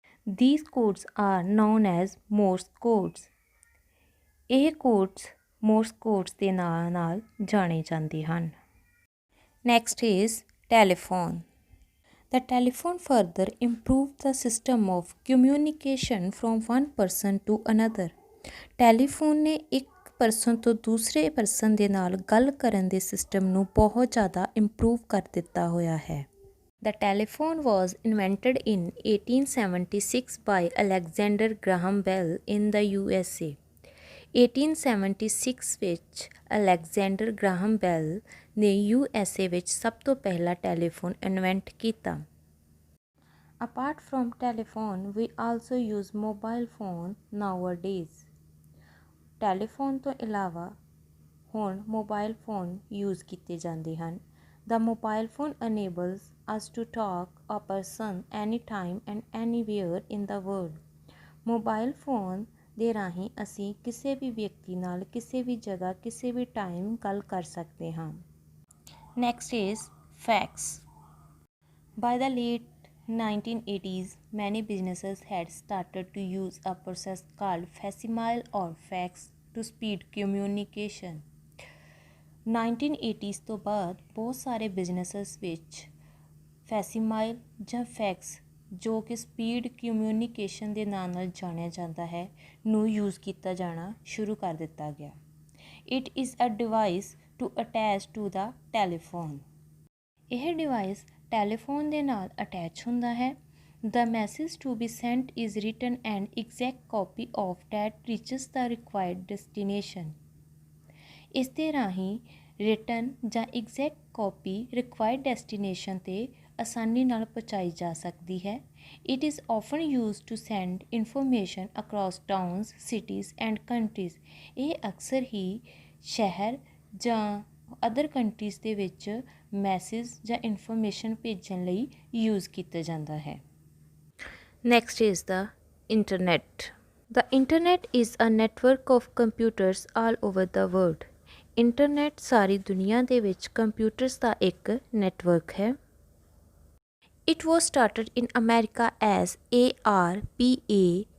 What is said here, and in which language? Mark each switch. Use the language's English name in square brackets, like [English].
[English] These codes are known as Morse codes. [Punjabi] ਇਹ codes ਮੋਰਸ codes ਦੇ ਨਾਂ ਨਾਲ ਜਾਣੇ ਜਾਂਦੇ ਹਨ। [English] Next is telephone. The telephone further improved the system of communication from one person to another. [Punjabi] Telephone ਨੇ ਇੱਕ ਪਰਸਨ ਤੋਂ ਦੂਸਰੇ ਪਰਸਨ ਦੇ ਨਾਲ ਗੱਲ ਕਰਨ ਦੇ ਸਿਸਟਮ ਨੂੰ ਬਹੁਤ ਜ਼ਿਆਦਾ ਇੰਪਰੂਵ ਕਰ ਦਿੱਤਾ ਹੋਇਆ ਹੈ। [English] The telephone was invented in 1876 by Alexander Graham Bell in the USA. [Punjabi] 1876 ਵਿੱਚ ਅਲੈਗਜ਼ੈਂਡਰ ਗ੍ਰਾਹਮ ਬੈਲ ਨੇ USA ਵਿੱਚ ਸਭ ਤੋਂ ਪਹਿਲਾ ਟੈਲੀਫੋਨ ਇਨਵੈਂਟ ਕੀਤਾ। [English] Apart from telephone, we also use mobile phone nowadays. [Punjabi] Telephone ਤੋਂ ਇਲਾਵਾ ਹੁਣ ਮੋਬਾਈਲ ਫੋਨ ਯੂਜ਼ ਕੀਤੇ ਜਾਂਦੇ ਹਨ। [English] The mobile phone enables us to talk a person anytime and anywhere in the world. [Punjabi] Mobile phone ਦੇ ਰਾਹੀਂ ਅਸੀਂ ਕਿਸੇ ਵੀ ਵਿਅਕਤੀ ਨਾਲ ਕਿਸੇ ਵੀ ਜਗ੍ਹਾ ਕਿਸੇ ਵੀ ਟਾਈਮ ਗੱਲ ਕਰ ਸਕਦੇ ਹਾਂ। [English] Next is fax. By the late 1980s, many businesses had started to use a process called facsimile or fax to speed communication. [Punjabi] 1980s ਤੋਂ ਬਾਅਦ ਬਹੁਤ ਸਾਰੇ ਬਿਜ਼ਨੈਸਸ ਵਿੱਚ ਫੈਸੀਮਾਈਲ ਜਾਂ ਫੈਕਸ ਜੋ ਕਿ ਸਪੀਡ ਕਮਿਊਨੀਕੇਸ਼ਨ ਦੇ ਨਾਂ ਨਾਲ ਜਾਣਿਆ ਜਾਂਦਾ ਹੈ ਨੂੰ ਯੂਜ਼ ਕੀਤਾ ਜਾਣਾ ਸ਼ੁਰੂ ਕਰ ਦਿੱਤਾ ਗਿਆ। [English] It is a device to attach to the telephone. [Punjabi] ਇਹ ਡਿਵਾਈਸ ਟੈਲੀਫੋਨ ਦੇ ਨਾਲ ਅਟੈਚ ਹੁੰਦਾ ਹੈ। [English] The message to be sent is written and exact copy of that reaches the required destination। [Punjabi] ਇਸ ਦੇ ਰਾਹੀਂ ਰਿਟਨ ਜਾਂ ਐਗਜ਼ੈਕਟ ਕਾਪੀ ਰਿਕਵਾਇਰਡ ਡੈਸਟੀਨੇਸ਼ਨ 'ਤੇ ਆਸਾਨੀ ਨਾਲ ਪਹੁੰਚਾਈ ਜਾ ਸਕਦੀ ਹੈ। [English] It is often use to send information across towns cities and countries. [Punjabi] ਇਹ ਅਕਸਰ ਹੀ ਸ਼ਹਿਰ ਜਾਂ ਅਦਰ ਕੰਟਰੀਜ਼ ਦੇ ਵਿੱਚ ਮੈਸੇਜ ਜਾਂ ਇਨਫੋਰਮੇਸ਼ਨ ਭੇਜਣ ਲਈ ਯੂਜ਼ ਕੀਤਾ ਜਾਂਦਾ ਹੈ। [English] Next is the internet. The internet is a network of computers all over the world। [Punjabi] Internet ਸਾਰੀ ਦੁਨੀਆ ਦੇ ਵਿੱਚ ਕੰਪਿਊਟਰਸ ਦਾ ਇੱਕ ਨੈਟਵਰਕ ਹੈ। [English] It was started in America as ARPANET।